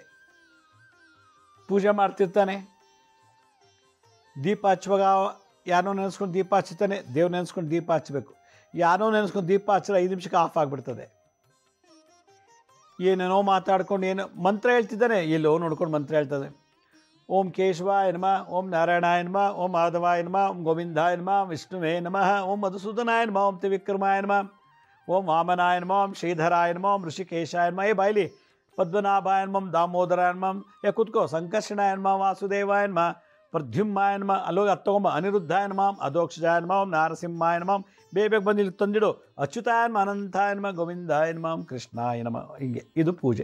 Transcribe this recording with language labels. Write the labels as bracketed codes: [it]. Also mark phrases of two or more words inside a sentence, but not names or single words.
[kn] ಪೂಜೆ ಮಾಡ್ತಿರ್ತಾನೆ, ದೀಪ ಹಚ್ಚುವಾಗ ಯಾರೋ ನೆನೆಸ್ಕೊಂಡು ದೀಪ ಹಚ್ಚುತ್ತಾನೆ, ದೇವ್ರು ನೆನೆಸ್ಕೊಂಡು ದೀಪ ಹಚ್ಚಬೇಕು. ಯಾರೋ ನೆನೆಸ್ಕೊಂಡು ದೀಪ ಹಚ್ಚಿದ್ರೆ 5 ನಿಮಿಷಕ್ಕೆ ಆಫ್ ಆಗಿಬಿಡ್ತದೆ. ಏನೇನೋ ಮಾತಾಡ್ಕೊಂಡು ಏನು ಮಂತ್ರ ಹೇಳ್ತಿದ್ದಾನೆ, ಎಲ್ಲೋ ನೋಡ್ಕೊಂಡು ಮಂತ್ರ ಹೇಳ್ತದೆ. [sa] ಓಂ ಕೇಶವಾಯ ನಮಃ, ಓಂ ನಾರಾಯಣಾಯ ನಮಃ, ಓಂ ಮಾಧವಾಯ ನಮಃ, ಓಂ ಗೋವಿಂದಾಯ ನಮಃ, ವಿಷ್ಣುವೇ ನಮಃ, ಓಂ ಮಧುಸೂದನಾಯ ನಮಃ, ಓಂ ತ್ರಿವಿಕ್ರಮಾಯ ನಮಃ, ಓಂ ವಾಮನಾಯ ನಮಃ, ಓಂ ಶ್ರೀಧರಾಯ ನಮಃ, ಓಂ ಋಷಿಕೇಶಾಯ ನಮಃ. ಬಾಯ್ಲಿ ಪದ್ಮನಾಭಾಯ ನಮಃ, ದಾಮೋದರಾಯ ನಮಃ. ಕೂತ್ಕೋ. ಸಂಕರ್ಷಣಾಯ ನಮಃ, ವಾಸುದೇವಾಯ ನಮಃ, ಪ್ರದ್ಯುಮ್ನಾಯ ನಮಃ. [kn] ಅಲ್ಲೋಗಿ ಅದು ತೊಗೊಂಬ. [sa] ಅನಿರುದ್ಧಾಯ ನಮಃ, ಅಧೋಕ್ಷಜಾಯ ನಮಃ, ಓಂ ನಾರಸಿಂಹಾಯ ನಮಃ. [kn] ಬೇಗ ಬಂದು ಇಲ್ಲಿ ತಂದಿಡು. [sa] ಅಚ್ಯುತಾಯ ನಮಃ, ಅನಂತಾಯ ನಮಃ, ಗೋವಿಂದಾಯ ನಮಃ, ಕೃಷ್ಣಾಯ ನಮಃ. [kn] ಹಿಂಗೆ ಇದು ಪೂಜೆ.